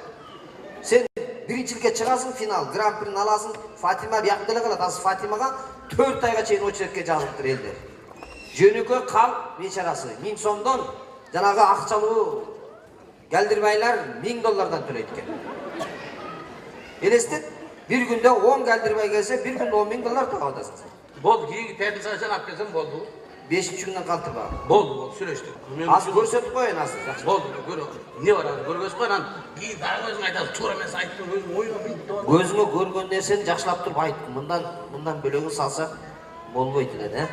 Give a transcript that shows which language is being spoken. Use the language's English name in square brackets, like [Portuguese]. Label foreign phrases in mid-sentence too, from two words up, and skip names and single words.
[Kyrgyz] Сен биринчиликке чыгасың, финал, гран-прини аласың. Фатима бияк деле калат. Азыр Фатимага 4 айга чейин очередке жазылыптыр элдер. Жөнөкөй кал бечарасы 1000 сомдон жанагы акчалуу галдирбайлар $1000 төлөйт экен. Элестет, бир күндө 10 галдирбай келсе, бир күндө $10.000 табып атасың. Болду, кийинки пятницага алып келсем болду. 5-нчи күндөн калтырба. Болду, сүйлөштүк. Аз көрсөтүп коеюн азыр, жакшы. Болду, көрө. Не бар азыр көргөзүп койган. Кийин дагы өзүң айтасың, туура эмес айттың, өзүң оюна билип. Көзүңө көргөн нерсени жакшылап туруп айт. Мындан бөлөгүн салса болбойт эле, да?